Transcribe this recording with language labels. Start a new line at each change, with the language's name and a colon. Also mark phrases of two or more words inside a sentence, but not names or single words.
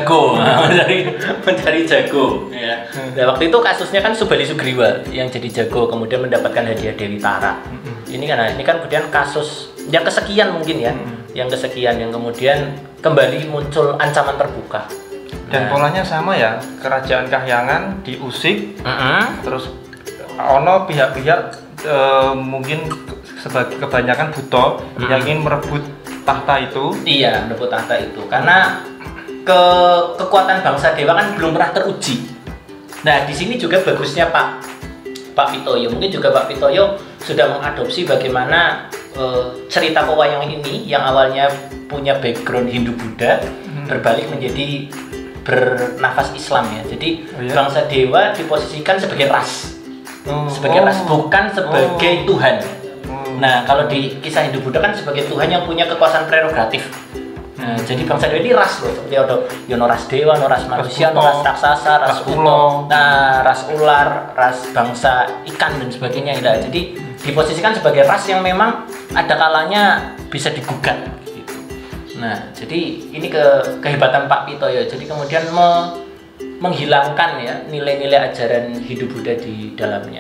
Indonesian: mencari jago. Ya. Nah, waktu itu kasusnya kan Subali Sugriwa yang jadi jago, kemudian mendapatkan hadiah Dewi Tara. Ini kan kemudian kasus yang kesekian mungkin ya, yang kesekian yang kemudian kembali muncul ancaman terbuka. Dan polanya sama ya, kerajaan Kahyangan diusik, terus ono pihak-pihak mungkin sebagai kebanyakan buto yang ingin merebut tahta itu. Iya, merebut tahta itu karena kekuatan bangsa Dewa kan belum pernah teruji. Nah, di sini juga bagusnya Pak Pitoyo. Mungkin juga Pak Pitoyo sudah mengadopsi bagaimana cerita pewayangan ini yang awalnya punya background Hindu-Buddha berbalik menjadi bernafas Islam ya. Jadi bangsa Dewa diposisikan sebagai ras. Sebagai ras, bukan sebagai Tuhan. Nah, kalau di kisah Hindu-Buddha kan sebagai Tuhan yang punya kekuasaan prerogatif. Nah, jadi bangsa Dewa ini ras loh, seperti ada yono ras dewa, no ras manusia, no ras raksasa, ras ulo, nah ras ular, ras bangsa ikan dan sebagainya. Nah, jadi diposisikan sebagai ras yang memang ada kalanya bisa digugat. Gitu. Nah, jadi ini kehebatan Pak Pitoyo. Jadi kemudian menghilangkan ya nilai-nilai ajaran Hindu-Buddha di dalamnya.